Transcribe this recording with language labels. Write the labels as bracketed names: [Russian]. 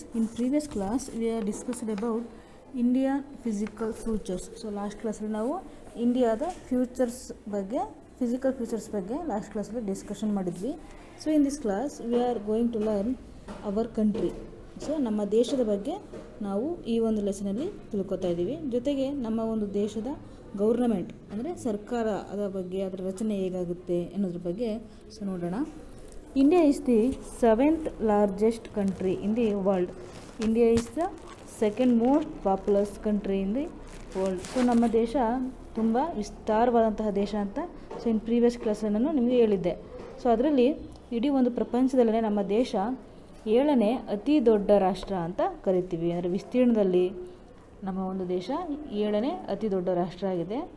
[English] In previous class, we have discussed about India physical futures. So last class [Kannada] ನಾವು ಇಂಡಿಯಾದ futures ಬಗ್ಗೆ physical futures ಬಗ್ಗೆ last ಕ್ಲಾಸಲ್ಲಿ discussion ಮಾಡಿದ್ವಿ. [English] So in this class we are going to learn our country. [Kannada] So ನಮ್ಮ ದೇಶದ ಬಗ್ಗೆ ನಾವು ಈ ಒಂದು ಲೆಸನಲ್ಲಿ ತಿಳ್ಕೊತಾ ಇದ್ದೀವಿ. ಜೊತೆಗೆ ನಮ್ಮ ಒಂದು ದೇಶದ ಗೌರ್ನಮೆಂಟ್ ಅಂದರೆ ಸರ್ಕಾರ ಅದರ ಬಗ್ಗೆ ಅದರ ರಚನೆ ಹೇಗಾಗುತ್ತೆ ಅನ್ನೋದ್ರ ಬಗ್ಗೆ ಸೊ ನೋಡೋಣ. [English] India is the 7th largest country in the world. India is the second most populous country in the world. [Kannada] So ನಮ್ಮ ದೇಶ ತುಂಬ ವಿಸ್ತಾರವಾದಂತಹ ದೇಶ ಅಂತ ಸೊ [English] in previous [Kannada] ಕ್ಲಾಸಲ್ಲಿ ನಾನು ನಿಮಗೆ ಹೇಳಿದ್ದೆ. ಸೊ ಅದರಲ್ಲಿ ಇಡೀ ಒಂದು ಪ್ರಪಂಚದಲ್ಲೇ ನಮ್ಮ ದೇಶ 7ನೇ ಅತಿ ದೊಡ್ಡ ರಾಷ್ಟ್ರ ಅಂತ ಕರಿತೀವಿ. ಅಂದರೆ ವಿಸ್ತೀರ್ಣದಲ್ಲಿ ನಮ್ಮ ಒಂದು ದೇಶ 7ನೇ ಅತಿ ದೊಡ್ಡ ರಾಷ್ಟ್ರ ಆಗಿದೆ.